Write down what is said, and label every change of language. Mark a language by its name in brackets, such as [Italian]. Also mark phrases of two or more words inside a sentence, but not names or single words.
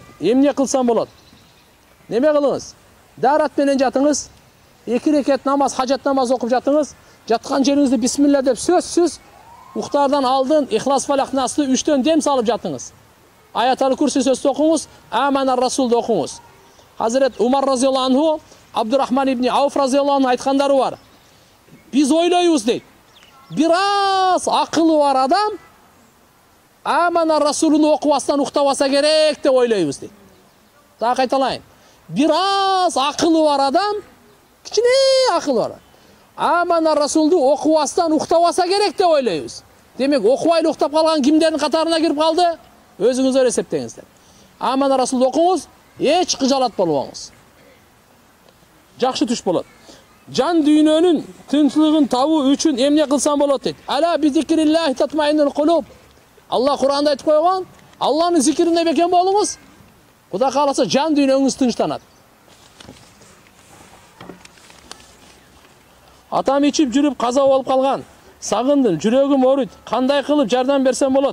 [Kyrgyz] Эмне кылсам болот? Неме кылыңыз? Дарат менен жатыңыз. 2 рекет намаз, хажат намаз окуп жатыңыз. Жаткан жериңизде бисмилла деп сөзсүз уктардан алдын Ихлас Фалак Насты 3төн дем салып жатыңыз. Аят-ал Курси сөздү окуңуз, Аманар Расулду окуңуз. Hazret Umar [Arabic] رضي الله عنه [Kyrgyz] Абдурахман ибн Ауф [Arabic] رضي الله عنه [Kyrgyz] айткандары бар. Biz ойлойбуз дейт. Бир аз акылы бар адам Амана Расулун окубастан уктабаса керек деп ойлойбуз дейт. Дагы кайталайын. Бир аз акылы бар адам, кичине акылы бар. Амана Расулду окубастан уктабаса керек деп ойлойбуз. Демек, окубайлы уктап калган кимдердин катарына кирип калды? Өзүңүздөр эсептеңиздер. Амана Расулду окуңуз, эч кыжалат болбоңуз. Жакшы түш болот. Жан дүйнөнүн тынчтыгын табуу үчүн эмне кылсам болот дейт. [Arabic] ألا بذكر الله تطمئن القلوب. [Kyrgyz] Алла Кур'анда айтып койгон, Алланын зикирине бекем болуңуз. Кудай кааласа жан дүйнөңүз тынчтанат. Атам ичип жүрүп каза болуп калган. Сагындым, жүрөгүм ооруйт. Кандай кылып жардам берсем болот?